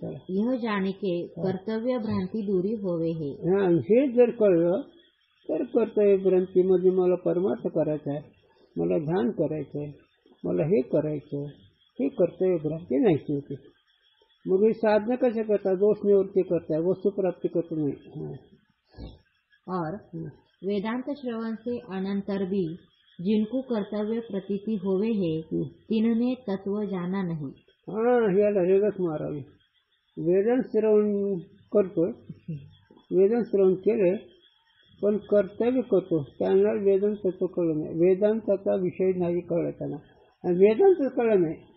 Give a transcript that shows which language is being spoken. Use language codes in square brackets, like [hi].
[hi] यह जाने के कर्तव्य भ्रांती दूरी होवे हे. [mr] हे जर कळलं तर कर्तव्य भ्रांतीमध्ये मला परमार्थ करायचा आहे, मला ध्यान करायचं आहे, मला हे करायचं, हे कर्तव्य भ्रांती नाहीची होती. मग हे साधना कशा करता? दोष निवृत्ती करता, वस्तु प्राप्ती करत नाही. [hi] और वेदांत श्रवण से अनंतर भी जिनको कर्तव्य प्रतीति होवे है तिन्होंने तत्व जाना नहीं. [mr] याला रेगच मारावी. वेदांत श्रवण करतो, वेदांत श्रवण केले पण कर्तव्य करतो, त्यांना वेदांत तत्व कळलं नाही, वेदांताचा विषय नाही कळला त्यांना, आणि वेदांत कळलं नाही.